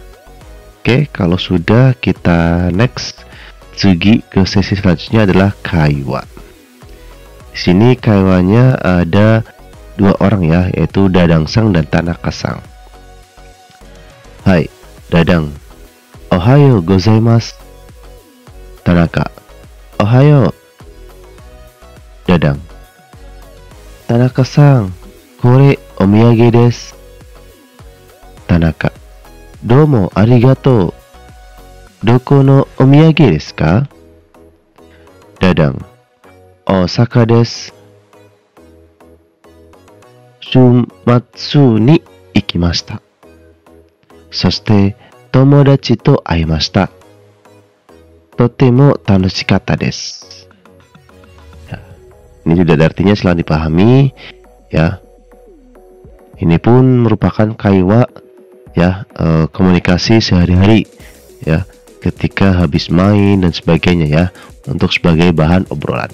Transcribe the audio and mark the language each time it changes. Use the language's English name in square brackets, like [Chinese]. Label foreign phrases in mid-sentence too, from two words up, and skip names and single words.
[Indonesian] Oke, kalau sudah kita next Tsugi ke sesi selanjutnya adalah kaiwa. Di sini kaiwanya ada dua orang ya, yaitu Dadang-sang dan Tanaka-sang. [Japanese] Hai, Dadang. おはようございます. Tanaka. Ohayo. Dadang. Tanaka-san, これお土産です. Tanaka. どうもありがとう。どこのお土産ですか? Dadang. 大阪です. 週末に行きました. そして友達と会いました。とても楽しかったです。 [Indonesian] Ya, ini sudah ada artinya, setelah dipahami ya. Ini pun merupakan kaiwa ya, komunikasi sehari-hari ya, ketika habis main dan sebagainya ya, untuk sebagai bahan obrolan.